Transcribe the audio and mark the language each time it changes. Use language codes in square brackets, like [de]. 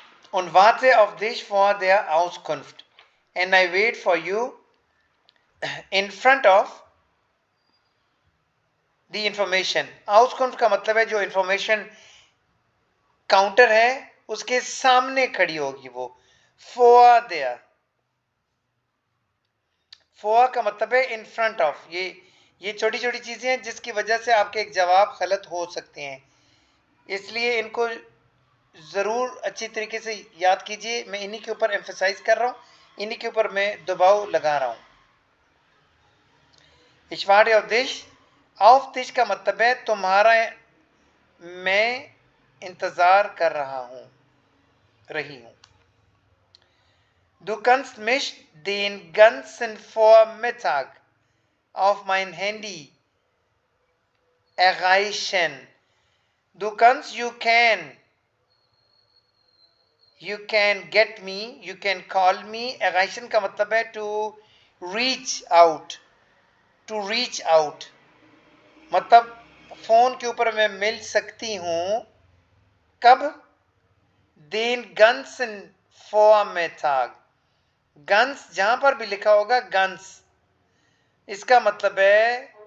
[de] Und warte auf dich vor der Auskunft, [en] and I wait for you in front of the information. [hi] Auskunft का मतलब है जो information counter है उसके सामने खड़ी होगी वो, for there, for का मतलब है in front of, ये छोटी छोटी चीजें हैं जिसकी वजह से आपके एक जवाब गलत हो सकते हैं, इसलिए इनको ज़रूर अच्छी तरीके से याद कीजिए, मैं इन्हीं के ऊपर एम्फेसाइज कर रहा हूँ, इन्हीं के ऊपर मैं दबाव लगा रहा हूँ। इश्वार अवदेश, [de] aufdish [hi] का मतलब है तुम्हारा, मैं इंतज़ार कर रहा हूँ, रही हूँ। [de] Du kannst mich den ganzen Vormittag auf mein Handy erreichen. Du kannst, [en] you can get me, you can call me, [hi] erreichen का मतलब है [en] to reach out, to reach out, [hi] मतलब फोन के ऊपर मैं मिल सकती हूं, कब, [de] den ganzen Vormittag, [hi] गन्स जहां पर भी लिखा होगा गन्स, इसका मतलब है